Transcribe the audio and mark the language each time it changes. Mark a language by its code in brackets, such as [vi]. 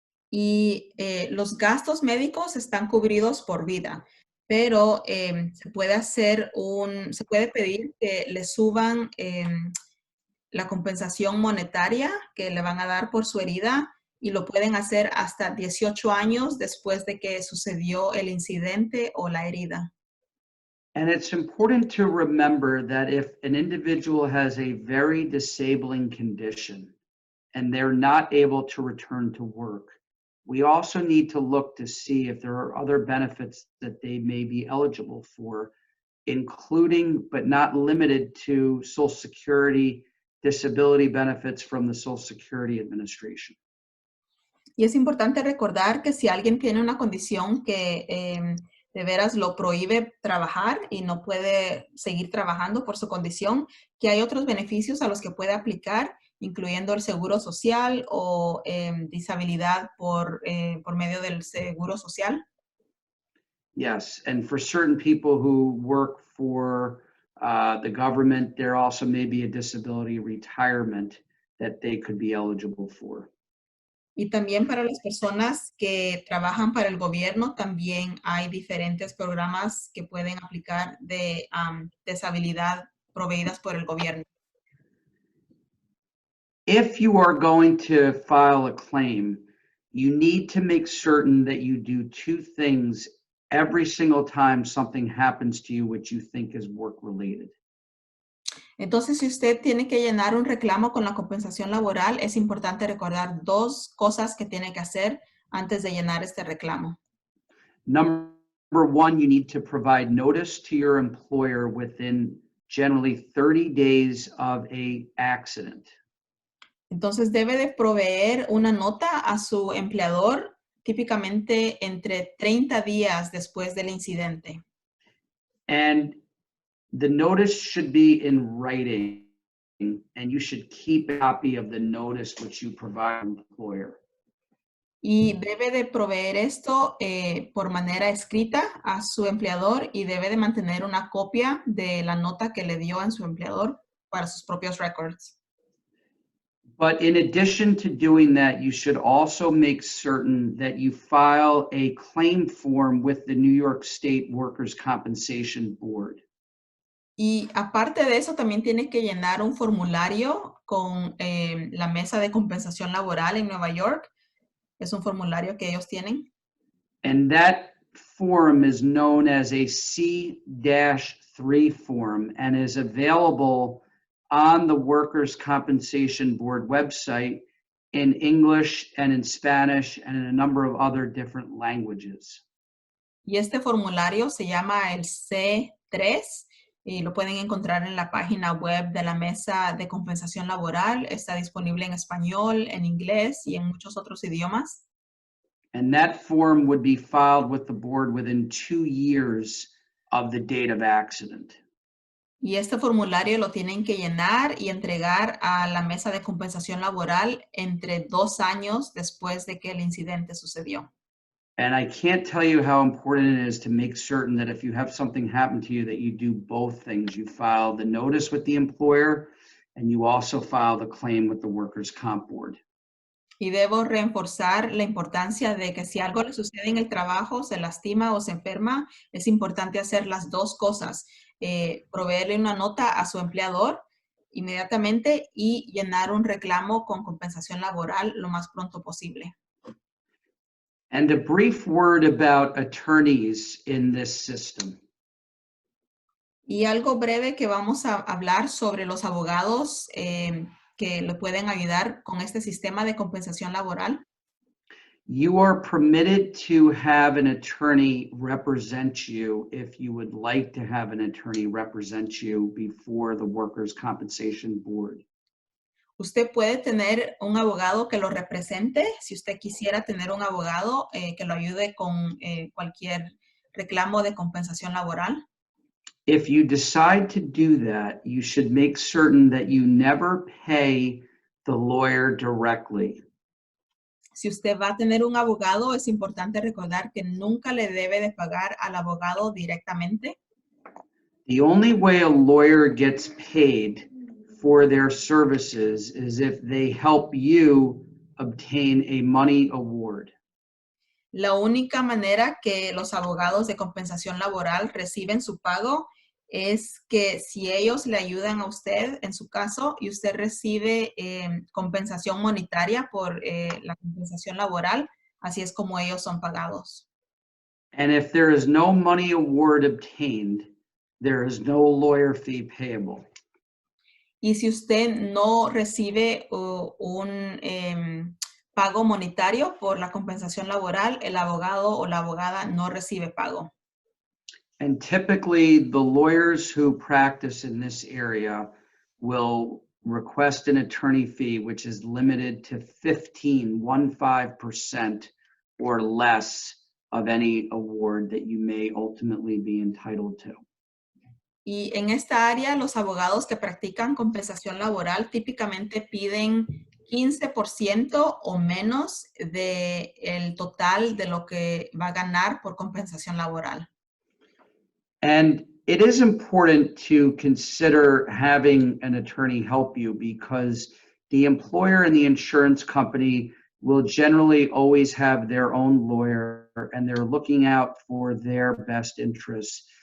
[es] Y los gastos médicos están cubridos por vida, pero se puede pedir que le suban la compensación monetaria que le van a dar por su herida y lo pueden hacer hasta 18 años después de que sucedió el incidente o la herida. [en] And it's important to remember that if an individual has a very disabling condition and they're not able to return to work, we also need to look to see if there are other benefits that they may be eligible for, including but not limited to Social Security disability benefits from the Social Security Administration. [es] Y es importante recordar que si alguien tiene una condición que de veras lo prohíbe trabajar y no puede seguir trabajando por su condición, que hay otros beneficios a los que puede aplicar, incluyendo el seguro social o disabilidad por medio del seguro social. [en] Yes, and for certain people who work for the government, there also may be a disability retirement that they could be eligible for. [es] Y también para las personas que trabajan para el gobierno, también hay diferentes programas que pueden aplicar de deshabilidad proveídas por el gobierno. [en] If you are going to file a claim, you need to make certain that you do two things every single time something happens to you which you think is work-related. [es] Entonces, si usted tiene que llenar un reclamo con la compensación laboral, es importante recordar dos cosas que tiene que hacer antes de llenar este reclamo. [en] Number Number one, you need to provide notice to your employer within generally 30 days of a accident. [es] Entonces debe de proveer una nota a su empleador típicamente entre 30 días después del incidente. [en] And the notice should be in writing, and you should keep a copy of the notice which you provide your employer. [es] Y debe de proveer esto por manera escrita a su empleador y debe de mantener una copia de la nota que le dio a su empleador para sus propios records. [en] But in addition to doing that, you should also make certain that you file a claim form with the New York State Workers' Compensation Board. [es] Y aparte de eso, también tiene que llenar un formulario con la Mesa de Compensación Laboral en Nueva York. Es un formulario que ellos tienen. [en] And that form is known as a C-3 form and is available on the Workers' Compensation Board website in English and in Spanish and in a number of other different languages. [es] Y este formulario se llama el C3 y lo pueden encontrar en la página web de la Mesa de Compensación Laboral. Está disponible en español, en inglés y en muchos otros idiomas. [en] And that form would be filed with the board within 2 years of the date of accident. [es] Y este formulario lo tienen que llenar y entregar a la Mesa de Compensación Laboral entre 2 años después de que el incidente sucedió. [en] And I can't tell you how important it is to make certain that if you have something happen to you, that you do both things. You file the notice with the employer and you also file the claim with the Workers' Comp Board. [es] Y debo reforzar la importancia de que si algo le sucede en el trabajo, se lastima o se enferma, es importante hacer las dos cosas. Proveerle una nota a su empleador inmediatamente y llenar un reclamo con compensación laboral lo más pronto posible. [en] And a brief word about attorneys in this system. [es] Y algo breve que vamos a hablar sobre los abogados que le pueden ayudar con este sistema de compensación laboral. [en] You are permitted to have an attorney represent you if you would like to have an attorney represent you before the Workers' Compensation Board. [es] Usted puede tener un abogado que lo represente, si usted quisiera tener un abogado que lo ayude con cualquier reclamo de compensación laboral. [en] If you decide to do that, you should make certain that you never pay the lawyer directly. [es] Si usted va a tener un abogado, es importante recordar que nunca le debe de pagar al abogado directamente. [en] The only way a lawyer gets paid for their services is if they help you obtain a money award. [es] La única manera que los abogados de compensación laboral reciben su pago es que si ellos le ayudan a usted en su caso y usted recibe compensación monetaria por la compensación laboral, así es como ellos son pagados. [en] And if there is no money award obtained, there is no lawyer fee payable. [es] Y si usted no recibe un pago monetario por la compensación laboral, el abogado o la abogada no recibe pago. [en] And typically, the lawyers who practice in this area will request an attorney fee, which is limited to 15% or less of any award that you may ultimately be entitled to. [es] Y en esta área, los abogados que practican compensación laboral típicamente piden 15% o menos del total de lo que va a ganar por compensación laboral. [en] And it is important to consider having an attorney help you because the employer and the insurance company will generally always have their own lawyer and they're looking out for their best interests.